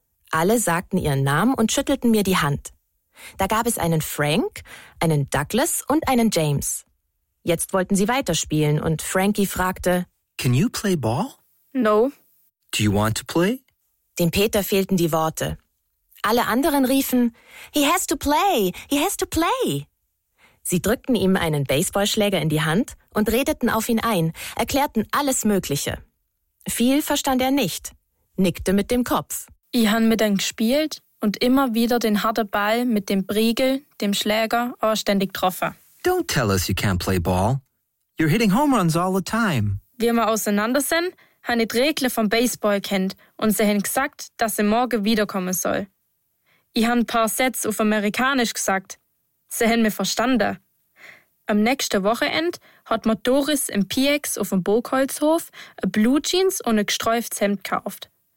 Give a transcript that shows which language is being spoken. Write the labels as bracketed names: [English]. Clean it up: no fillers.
[German] Alle sagten ihren Namen und schüttelten mir die Hand. Da gab es einen Frank, einen Douglas und einen James. Jetzt wollten sie weiterspielen und Frankie fragte, [English] Can you play ball? No. Do you want to play? [German] Dem Peter fehlten die Worte. Alle anderen riefen, [English] He has to play! He has to play! [German] Sie drückten ihm einen Baseballschläger in die Hand und redeten auf ihn ein, erklärten alles Mögliche. Viel verstand er nicht, nickte mit dem Kopf. Ich han mit ihm gespielt und immer wieder den harten Ball mit dem Briegel, dem Schläger, ständig getroffen. [English] Don't tell us you can't play ball. You're hitting home runs all the time. [German] Wie wir auseinander sind, han ich die Regeln vom Baseball kennt und sie haben gesagt, dass sie morgen wiederkommen soll. Ich han ein paar Sätze auf Amerikanisch gesagt. Sie haben mich verstanden. Am nächsten Wochenende hat mir Doris im PX auf dem Burgholzhof ein Blue Jeans und ein gestreiftes Hemd gekauft.